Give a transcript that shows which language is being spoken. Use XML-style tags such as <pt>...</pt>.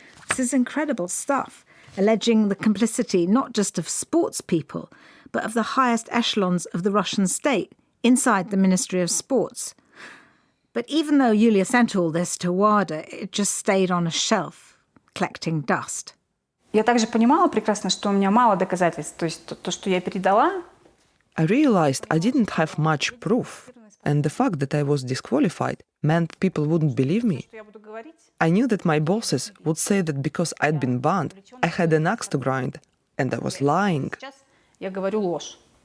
<en>This is incredible stuff, alleging the complicity not just of sports people, but of the highest echelons of the Russian state inside the Ministry of Sports. But even though Yulia sent all this to WADA, it just stayed on a shelf, collecting dust.</en> <ru>Я также понимала прекрасно, что у меня мало доказательств. То есть то, что я передала...</ru> <en>I realized I didn't have much proof, and the fact that I was disqualified meant people wouldn't believe me. I knew that my bosses would say that because I'd been banned, I had an axe to grind, and I was lying.</en> <ru>Я говорю ложь.</ru>